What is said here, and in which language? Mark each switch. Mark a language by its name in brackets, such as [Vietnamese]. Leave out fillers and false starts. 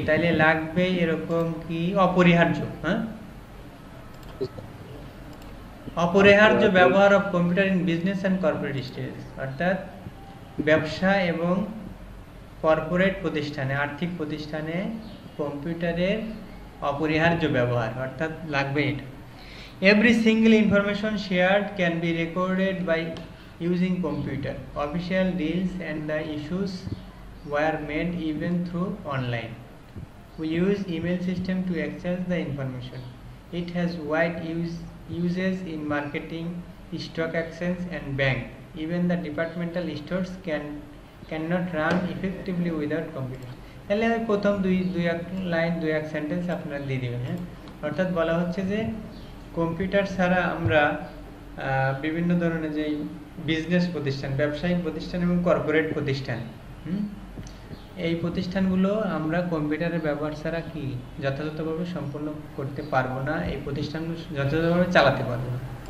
[Bangla] তাইলে লাগবেই এরকম কি, অপরিহার্য, হ্যাঁ, অপরিহার্য ব্যবহার [English] of computer in business and corporate stage, [Bangla] অর্থাৎ ব্যবসা এবং কর্পোরেট প্রতিষ্ঠানে, আর্থিক প্রতিষ্ঠানে কম্পিউটারের অপরিহার্য ব্যবহার, অর্থাৎ লাগবে এটা। [English] Every single information shared can be recorded by using computer. Official deals and the issues were made even through online. We use email system to exchange the information. It has wide uses in marketing, stock exchange and bank. Even the departmental stores cannot run effectively without computer. [Bangla] তাহলে ওই প্রথম দুই এক line দুই এক sentence আপনারা দিয়ে দিবেন। হ্যাঁ, অর্থাৎ বলা হচ্ছে যে কম্পিউটার ছাড়া আমরা বিভিন্ন ধরনের যে বিজনেস প্রতিষ্ঠান, ব্যবসায়িক প্রতিষ্ঠান এবং কর্পোরেট প্রতিষ্ঠান, এই প্রতিষ্ঠানগুলো আমরা কম্পিউটারের ব্যবহার ছাড়া কি যথাযথভাবে সম্পন্ন করতে পারবো না, এই প্রতিষ্ঠানগুলো যথাযথভাবে চালাতে পারবো না।